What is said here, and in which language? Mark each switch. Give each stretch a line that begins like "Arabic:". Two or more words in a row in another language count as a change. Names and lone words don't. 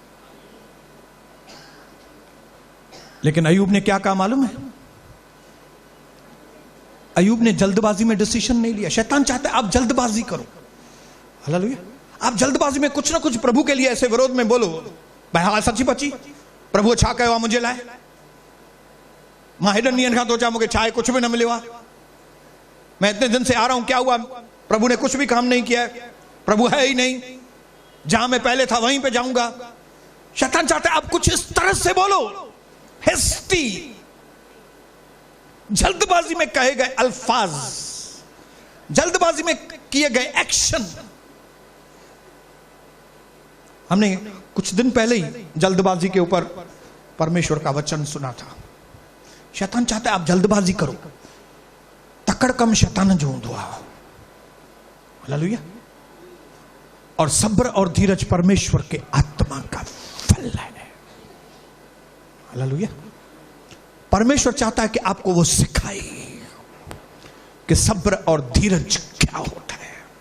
Hindi: लेकिन अय्यूब ने क्या कहा मालूम है? अय्यूब ने जल्दबाजी में डिसीजन नहीं लिया। शैतान चाहता है आप जल्दबाजी करो। हालेलुया। आप जल्दबाजी में कुछ ना कुछ प्रभु के लिए ऐसे विरोध में बोलो, भाई हाँ
Sindhi: सच्ची पची प्रभु छा कयो मुझे लाए, मां हेडन ॾींहंनि खां सोचा मुझे छा
Hindi: कुछ भी न मिले, मैं इतने दिन से आ रहा हूं, क्या हुआ? प्रभु ने कुछ भी काम नहीं किया, प्रभु है ही नहीं, जहां मैं पहले था वहीं पे जाऊंगा। शैतान चाहता है आप कुछ इस तरह से बोलो, हेस्टी, जल्दबाजी में कहे गए अल्फाज, जल्दबाजी में किए गए एक्शन। हमने कुछ दिन पहले ही जल्दबाजी के ऊपर परमेश्वर का वचन सुना था। शैतान चाहता है आप जल्दबाजी करो,
Sindhi: तकड़ कम शैतान जो हूंदो आहे।
Hindi: हालेलुया। और सब्र और धीरज परमेश्वर के आत्मा का फल है। हालेलुया। परमेश्वर चाहता है कि आपको वो सिखाए कि सब्र और धीरज क्या होता है।